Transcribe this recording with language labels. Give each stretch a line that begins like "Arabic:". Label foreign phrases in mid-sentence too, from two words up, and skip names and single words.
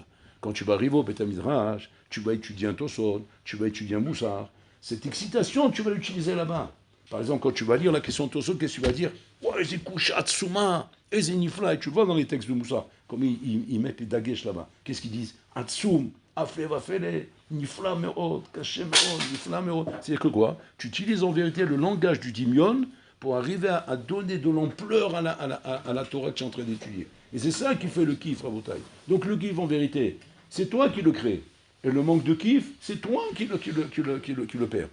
French: Quand tu vas arriver au
Hebrew: Beth Midrash,
French: tu vas étudier un Tosot, tu vas étudier un Moussar, cette excitation, tu vas l'utiliser là-bas. Par exemple, quand tu vas lire la question de Tosot, qu'est-ce que tu vas dire? Ouais, c'est
Hebrew: Kushat Tsuma,
French: et c'est Nifla. Et tu vois dans les textes de Moussar, comme ils mettent les dagesh là-bas. Qu'est-ce qu'ils disent?
Hebrew: Atsum, Afle Vafele, Nifla Meod, Kaché Meod, Nifla Meod.
French: C'est-à-dire que quoi? Tu utilises en vérité le langage du Dimion pour arriver à donner de l'ampleur à la Torah que tu es en train d'étudier. Et c'est ça qui fait le kiff, Rabotai. Donc le kiff, en vérité, c'est toi qui le crée. Et le manque de kiff, c'est toi qui le perds.